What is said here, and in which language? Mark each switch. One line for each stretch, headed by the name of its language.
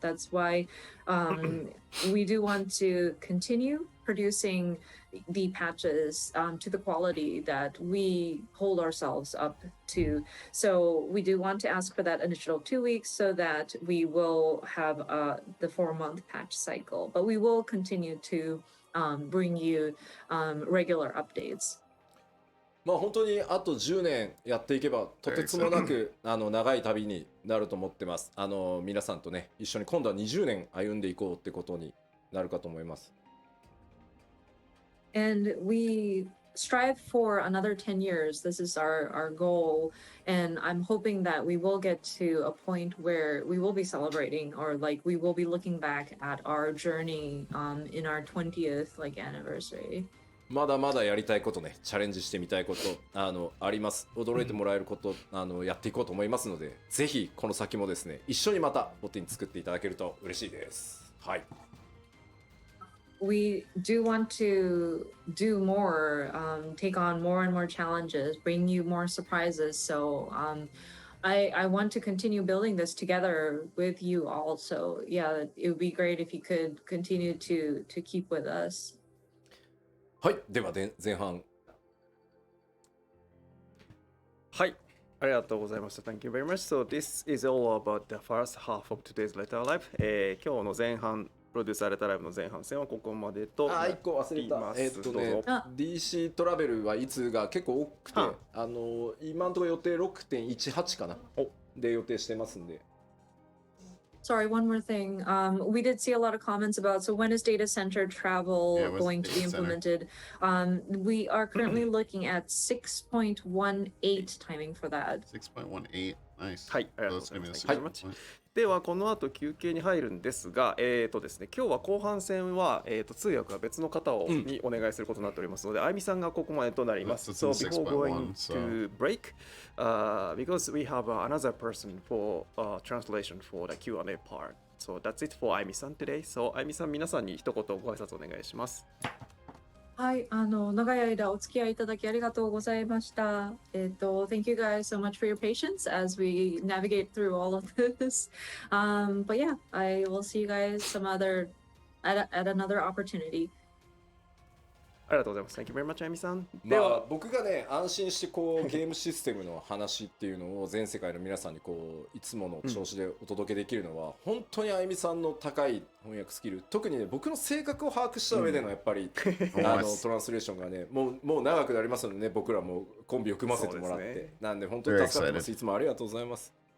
English: That's why we do want to continue producing the patches to the quality that we hold ourselves up to. So we do want to ask for that initial 2 weeks so that we will have the 4-month patch cycle, but we will continue to bring you regular updates.
Japanese: まあ本当にあと10年やっていけばとてつもなく長い旅になると思ってます。皆さんとね一緒に今度は20年歩んでいこうってことになるかと思います。
English: And we strive for another 10 years. This is our goal. And I'm hoping that we will get to a point where we will be celebrating, or like we will be looking back at our journey in our 20th anniversary.
Japanese: まだまだやりたいことね、チャレンジしてみたいことあります。驚いてもらえることやっていこうと思いますので、ぜひこの先もですね、一緒にまたボッティン作っていただけると嬉しいです。はい。
English: We do want to do more, take on more and more challenges, bring you more surprises. So I want to continue building this together with you all. So yeah, it would be great if you could continue to keep with us.
Japanese: はい、では前半。はい、ありがとうございました。
English: Thank you very much. So this is all about the first half of today's letter live.
Japanese: 今日の前半、プロデューサーレターライブの前半戦はここまでとなっています。 1個忘れた。 DC トラベルはいつが結構多くて、今のところ予定 6.18 かなで予定してますんで。
English: Sorry, one more thing. We did see a lot of comments about, so when is data center travel going to be implemented? We are currently looking at 6.18 timing for that. 6.18. Nice.
Japanese: はい、ありがとうございます。ではこの後休憩に入るんですが、ですね、今日は後半戦は、通訳は別の方にお願いすることになっておりますので、あゆみさんがここまでとなります。
English: So before going to break, because we have another person for translation for the Q&A part. So that's it for あゆみさん today.
Japanese: So あゆみさん、皆さんに一言ご挨拶お願いします。はい、長い間お付き合いいただきありがとうございました。
English: Thank you guys so much for your patience as we navigate through all of this. But yeah, I will see you guys at another opportunity.
Japanese: ありがとうございます。
English: Thank you very much, あゆみさん。
Japanese: では僕がね安心してこうゲームシステムの話っていうのを全世界の皆さんにこういつもの調子でお届けできるのは、本当にあゆみさんの高い翻訳スキル、特にね僕の性格を把握した上でのやっぱり、トランスレーションがねもう長くなりますのでね、僕らもコンビを組ませてもらって、なんで本当に助かってます。いつもありがとうございます。